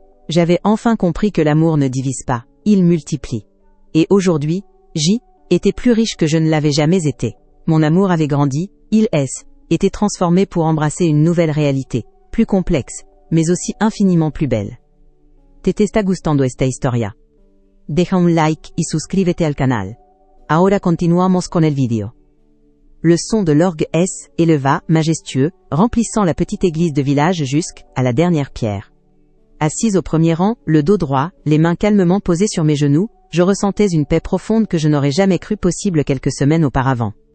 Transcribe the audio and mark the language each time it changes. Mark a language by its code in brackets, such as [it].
[fr] J'avais enfin compris que l'amour ne divise pas, il multiplie. Et aujourd'hui, J était plus riche que je ne l'avais jamais été. Mon amour avait grandi, il était transformé pour embrasser une nouvelle réalité, plus complexe, mais aussi infiniment plus belle. [es] ¿Te está gustando esta historia? Deja un like y suscríbete al canal. Ahora continuamos con el video. [fr] Le son de l'orgue éleva, majestueux, remplissant la petite église de village jusqu'à la dernière pierre. Assise au premier rang, le dos droit, les mains calmement posées sur mes genoux, je ressentais une paix profonde que je n'aurais jamais cru possible quelques semaines auparavant.